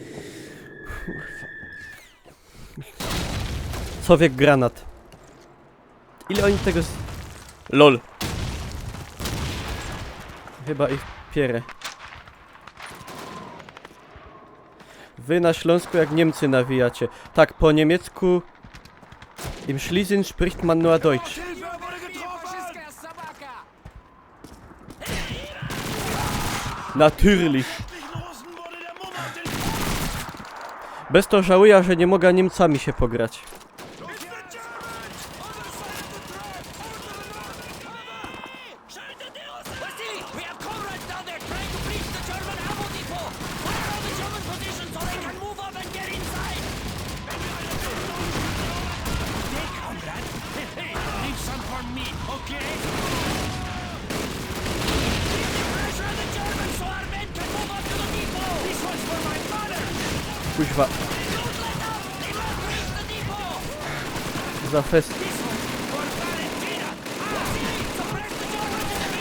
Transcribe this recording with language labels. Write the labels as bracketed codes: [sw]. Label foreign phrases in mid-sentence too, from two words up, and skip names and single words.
[pl] Sowiek granat. Ile oni tego LOL. Chyba ich pierę. Wy na Śląsku jak Niemcy nawijacie. Tak, po niemiecku [de] im Schlesien spricht man nur Deutsch. Natürlich. [pl] Bez to żałuję, że nie mogę Niemcami się pograć. [en] Vasily, we have comrades down there trying to breach the German ammo depot! Fire on the German position so they can move up and get inside! Hey, comrade! Hey, leave some for me, okay? Pressure on the Germans so our men can move up to the depot! This one's for my father! [pl] Kuźwa. [en] Don't let up! They must reach the depot! [pl] Za fest. [en] This one's for Valentina! Vasily, suppress the Germans in the